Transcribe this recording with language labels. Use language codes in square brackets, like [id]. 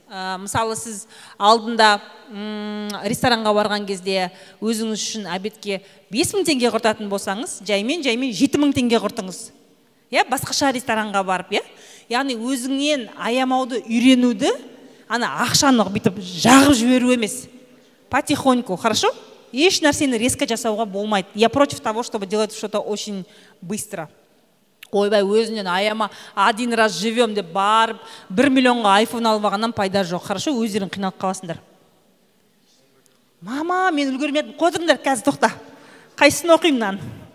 [kk] Мысалы, сіз алдында ресторанға барған кезде өзіңіз үшін обедке 5.000 теңге құртатын болсаңыз, жаймен 7.000 теңге құртыңыз. Басқаша ресторанға барып, яғни өзіңнен аямауды үйренуді, ана ақшаны бүйтіп жағып жіберу емес. [ru] Потихоньку, хорошо? [kk] Еш нәрсені резко жасауға болмайды. [ru] Я против того, чтобы делать что-то очень быстро. [kk] Ойбай, өзінен аяма, [ru] один раз живем [kk] деп барып, 1 миллионға айфон алып алғаннан пайда жоқ. Хорошо, өздерің қиналып қаласыңдар. Мама, мен үлгермедім. Қодыңдар, қазір тоқта. Қайсысын оқимын мынаны?